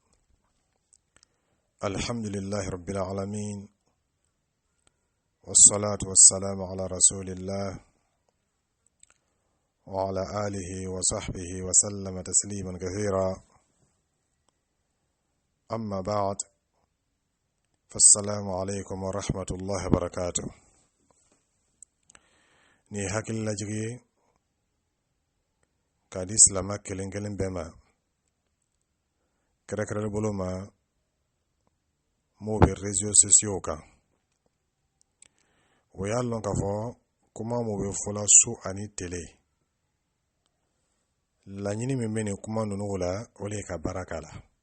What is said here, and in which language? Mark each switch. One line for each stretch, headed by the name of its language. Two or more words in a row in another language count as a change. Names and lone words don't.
Arabic: الحمد لله رب العالمين، والصلاة والسلام على رسول الله وعلى آله وصحبه وسلم تسليما كثيرا. أما بعد، فالسلام عليكم ورحمة الله وبركاته.
Bambara: ni hakilla jigi kadi islama kelen bema kere bolo ma mo be
French: réseaux sociaux
Bambara: kan o y'a lɔn k'a fɔ kuma mo be fɔla su ani tele laɲini min bɛ nin kuma ninnu la o le ka baraka la